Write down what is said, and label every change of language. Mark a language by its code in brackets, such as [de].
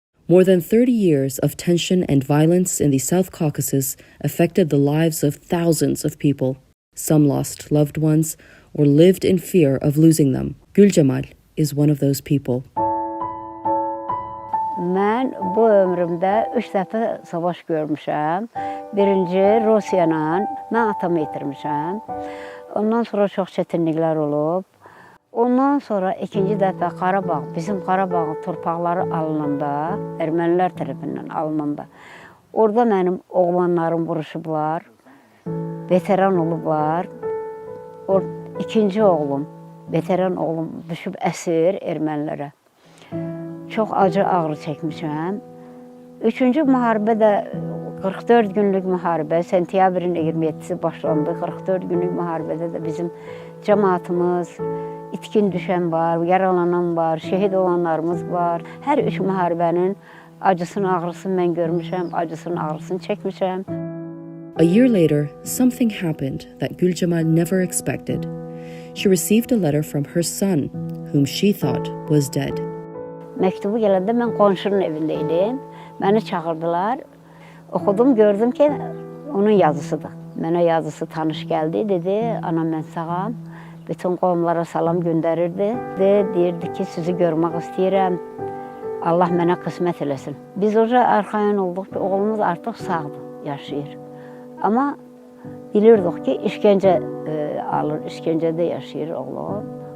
[en] More than 30 years of tension and violence in the South Caucasus affected the lives of thousands of people. Some lost loved ones or lived in fear of losing them. Gülcemal is one of those people. [az] Mən bu ömrümdə 3 dəfə savaş görmüşəm. Birinci Rusiyanla, mən atamı itirmişəm. Ondan sonra çox çətinliklər olub. Ondan sonra ikinci dəfə Qarabağ, bizim Qarabağın torpaqları alınanda, ermənilər tərəfindən alınanda, orada mənim oğlanlarım vuruşublar, veteran olublar. İkinci oğlum, veteran oğlum düşüb əsir ermənilərə. Çox acı ağrı çəkmişəm. Üçüncü müharibə də 44 günlük müharibə, sentyabrın 27-si başlandı. 44 günlük müharibədə də bizim cəmaatımız, itkin düşən var, yaralanan var, şəhid olanlarımız var. Hər üç müharibənin acısını, ağrısını mən görmüşəm, acısını, ağrısını çəkmişəm. [en] A year later, something happened that Gülcemal never expected. She received a letter from her son, whom she thought was dead. [az] Məktubu gələndə mən qonşunun evində idim. Məni çağırdılar. Oxudum, gördüm ki, onun yazısıdır. Mənə yazısı tanış gəldi, dedi, anam mən sağam. Bütün qovumlara salam göndərirdi. Deyirdi ki, sizi görmək istəyirəm. Allah mənə qismət eləsin. Biz orada arxayan olduq ki, oğlumuz artıq sağdır, yaşayır. Amma bilirdik ki, işgəncə alır, işgəncədə yaşayır oğlum.